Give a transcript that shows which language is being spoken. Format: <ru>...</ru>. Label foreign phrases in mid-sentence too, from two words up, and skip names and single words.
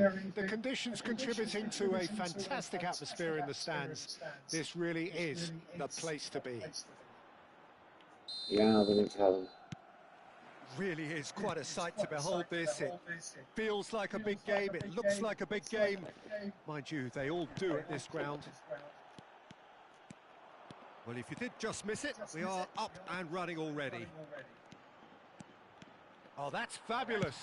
<en>The conditions contributing to a fantastic atmosphere in the stands. This really is the place to be.</en> <el>Για να δούμε τι θα δούμε.</el> <en>Really is quite a sight to behold this. It feels like a big game, it looks like a big game. Mind you, they all do at this ground. Well, if you did just miss it, we are up and running already. Oh, that's fabulous.</en>